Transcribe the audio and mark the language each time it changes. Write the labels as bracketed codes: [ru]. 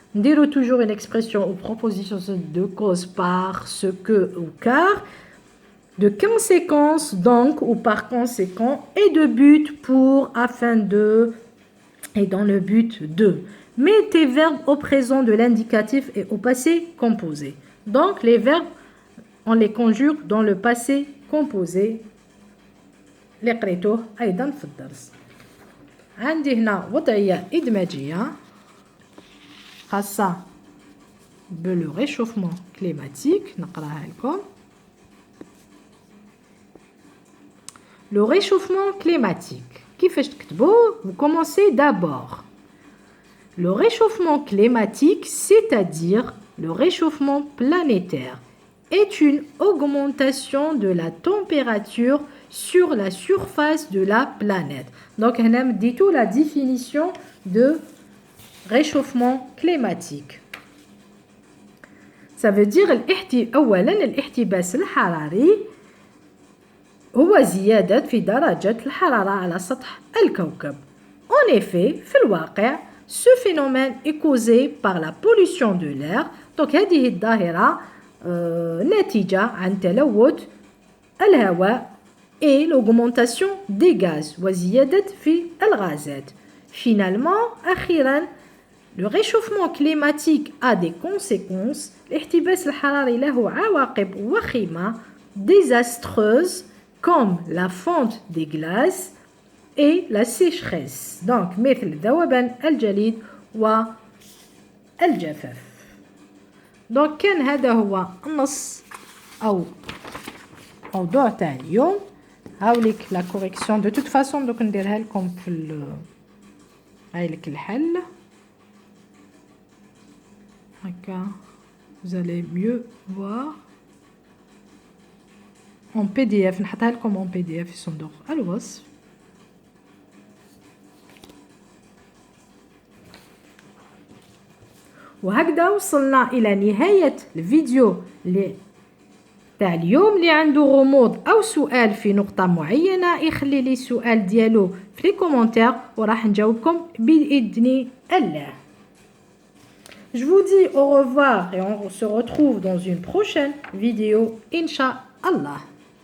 [fr] Dire toujours une expression ou proposition de cause parce que ou car, de conséquence donc ou par conséquent, et de but pour, afin de, et dans le but de. Mets tes verbes au présent de l'indicatif et au passé composé. Donc les verbes, on les conjugue dans le passé composé. [ar] اللي قريتوه أيضا في الدرس. عندي هنا وضعية إدماجية خاصة بالو réchauffement climatique. نقراها لكم. [fr] Le réchauffement climatique. [ar] كيفاش تكتبوه؟ [fr] Vous commencez d'abord. Le réchauffement climatique, c'est-à-dire le réchauffement planétaire, est une augmentation de la température sur la surface de la planète. Donc, on a dit tout la définition de réchauffement climatique. Ça veut dire [ar] أولاً الاحتباس الحراري هو زيادة في درجة الحرارة على سطح الكوكب. [fr] En effet, [ar] في الواقع [fr] Ce phénomène est causé par la pollution de l'air. [ar] Donc هذه الظاهرة ناتجة عن تلوث الهواء [fr] et l'augmentation des gaz [ar] وزيادة في الغازات. [fr] Finalement, أخيرا, le réchauffement climatique a des conséquences. [ar] الاحتباس الحراري له عواقب وخيمة désastreuses [fr] comme la fonte des glaces et la sécheresse. [ar] Donc مثل ذوبان الجليد والجفاف. Donc كان هذا هو النص أو موضوع تاع اليوم. هاوليك لا كوريكسيون دو توت فاسون دوك نديرها لكم في هايلك الحل هكا. [fr] vous allez mieux voir en PDF. [ar] نحطها لكم en PDF في صندوق الوصف. وهكذا وصلنا إلى نهاية الفيديو تاع اليوم. اللي عنده غموض أو سؤال في نقطة معينة يخلي لي السؤال ديالو في لي كومونتير وراح نجاوبكم بإذن الله. [fr] Je vous dis au revoir et on se retrouve dans une prochaine vidéo, Inch'Allah.